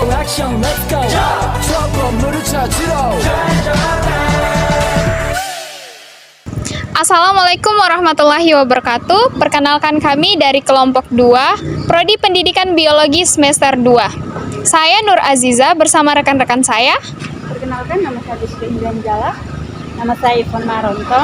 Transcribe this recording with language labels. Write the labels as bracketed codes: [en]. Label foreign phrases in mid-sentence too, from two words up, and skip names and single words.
[ko] 액션 [en] let's go [ko] 저 건물을 찾으러 [ar] السلام عليكم ورحمة الله وبركاته. [id] Perkenalkan kami dari kelompok 2, Prodi Pendidikan Biologi semester 2. Saya Nur Aziza bersama rekan-rekan saya. Perkenalkan, nama saya Rizky Indian Jala. Nama saya Ivon Marontong.